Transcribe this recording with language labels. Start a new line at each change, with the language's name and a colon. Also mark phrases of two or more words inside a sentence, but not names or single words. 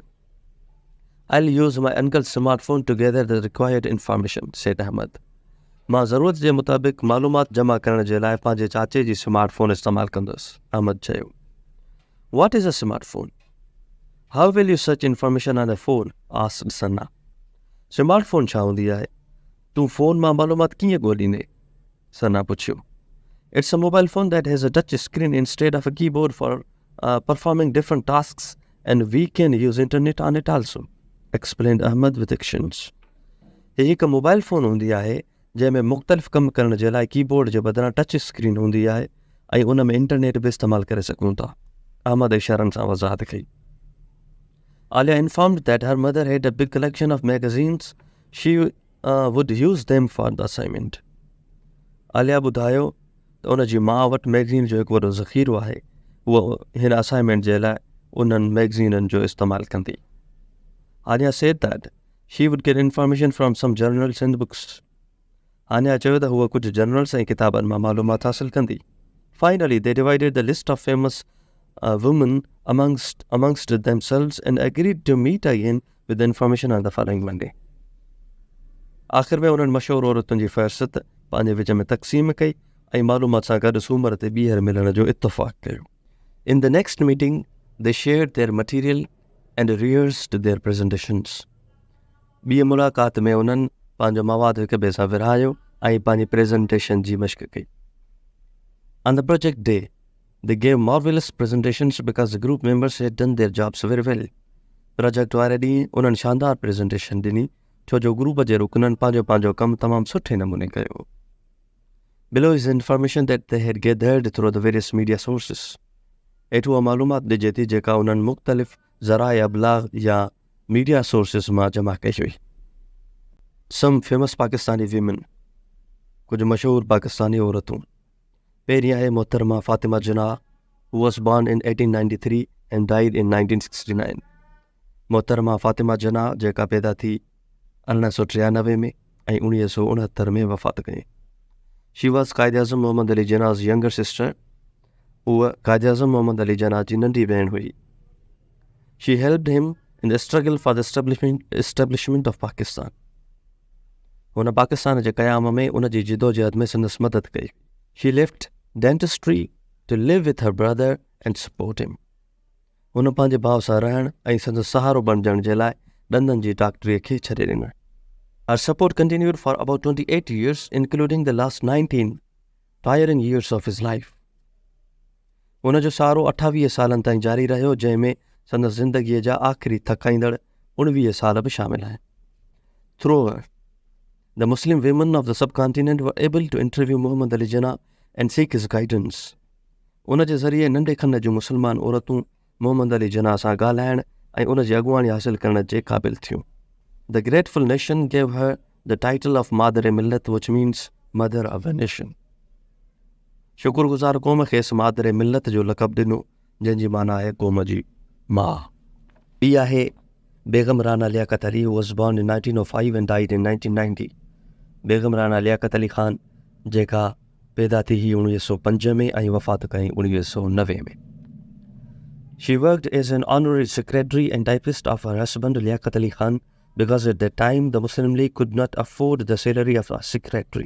English: I'll use my uncle's smartphone to gather the required information, said Ahmed.
Sindhi: मां ज़रूरत जे मुताबिक़ मालूमात जमा करण जे लाइ पंहिंजे चाचे जी स्मार्टफोन इस्तेमालु कंदुसि, अहमद चयो.
English: What is a smartphone? How will you search information on a phone? asked Sanna.
Sindhi: स्मार्टफोन छा हूंदी आहे? तूं फ़ोन मां मालूमात कीअं ॻोल्हींदे? सना पुछियो.
English: It's a mobile phone that has a touch screen instead of a keyboard for performing different tasks, and we can use internet on it also, explained Ahmed with actions.
Sindhi: हीअ हिकु
English: mobile phone
Sindhi: हूंदी आहे जंहिंमें मुख़्तलिफ़ कमु करण जे लाइ कीबोर्ड जे बदिरां
English: touch screen
Sindhi: हूंदी आहे ऐं उन में इंटरनेट बि इस्तेमालु करे सघूं था, अहमद इशारनि सां वज़ाहत कई.
English: Alia informed that her mother had a big collection of magazines. She would use them for the assignment.
Sindhi: Alia ॿुधायो त उन जी माउ वटि मैगज़ीन जो हिकु वॾो ज़ख़ीरो आहे. उहो हिन असाइनमेंट जे लाइ उन्हनि मैगज़ीननि जो इस्तेमालु कंदी.
English: Alia said that she would get information from some journals and books.
Sindhi: Anya चयो त हूअ कुझु जर्नल्स ऐं किताबनि मां मालूमात हासिल कंदी.
English: Finally, they divided the list of famous women amongst themselves and agreed to meet again with the information on the following Monday.
Sindhi: आख़िर में उन्हनि मशहूर औरतुनि जी फ़हरिस्त पंहिंजे विच में तक़सीम कई ऐं मालूमात सां गॾु सूमर ते ॿीहर मिलण जो इत्तफ़ाक़ कयो.
English: In the next meeting, they shared their material and rehearsed their presentations.
Sindhi: ॿी मुलाक़ात में उन्हनि पंहिंजो मवादु हिक ॿिए सां विरहायो ऐं पंहिंजी प्रेज़ेंटेशन जी मश्क कई.
English: On the project day, they gave marvelous presentations because the group members had done their jobs very well.
Sindhi: प्रोजेक्ट वारे ॾींहुं उन्हनि शानदार प्रेज़ेंटेशन ॾिनी छो जो ग्रुप जे रुकननि पंहिंजो पंहिंजो कमु तमामु सुठे नमूने कयो.
English: Below is information that they had gathered through the various media sources.
Sindhi: हेठि उहा मालूमात ॾिजे थी जेका उन्हनि मुख़्तलिफ़ ज़राए अबलाग या
English: media sources
Sindhi: मां जमा कई हुई.
English: Some famous Pakistani women,
Sindhi: कुझु मशहूर पाकिस्तानी औरतूं. पहिरीं आहे मोहतरमा फातिमा जिनाह,
English: who was born in 1893 and died in 1969.
Sindhi: मोहतरमा फातिमा जिनाह जेका पैदा थी 1993 में ऐं 1969 में वफ़ात कई.
English: She was क़ाइद-ए-आज़म मोहम्मद अली जिनाह's younger sister.
Sindhi: उहा क़ाइद-ए-आज़म मोहम्मद अली जिनाह जी नंढी भेण हुई.
English: She helped him in the struggle for the establishment of Pakistan.
Sindhi: हुन पाकिस्तान जे क़याम में उन जी जिदोजहद में संदसि मदद कई.
English: She left dentistry to live with her brother and support him.
Sindhi: हुन पंहिंजे भाउ सां रहण ऐं संदसि सहारो बणजण जे लाइ ॾंदनि जी डॉक्टरीअ खे छॾे ॾिनो.
English: Her support continued for about 28 years, including the last 19 tiring years of his life.
Sindhi: हुन जो सहारो 28 सालनि ताईं जारी रहियो, जंहिंमें संदसि ज़िंदगीअ जा आख़िरी थकाईंदड़ 19 साल बि शामिल आहिनि.
English: Through her, the Muslim women of the subcontinent were able to interview Muhammad Ali Jinnah and seek his guidance.
Sindhi: उन जे ज़रिए नंढे खन जूं मुस्लमान औरतूं मोहम्मद अली जिन्नाह सां ॻाल्हाइण ऐं उन जी अॻुवाणी हासिल करण जे क़ाबिल थियूं.
English: The grateful nation gave her the title of Madar-e-Millat, which means mother of a nation.
Sindhi: शुक्रगुज़ार क़ौम खेसि मादर-ए-मिल्लत जो लक़ब ॾिनो, जंहिंजी माना आहे क़ौम जी माउ. ॿी आहे बेगम राना लियाकत अली,
English: who was born in 1905 and died in 1990.
Sindhi: बेगम राना लियाकत अली ख़ान जेका पैदा थी हुई 1905 में ऐं वफ़ात कई 1990 में.
English: She worked as an honorary secretary and typist of her husband Liaquat Ali Khan because at that time the Muslim League could not afford the salary of a secretary.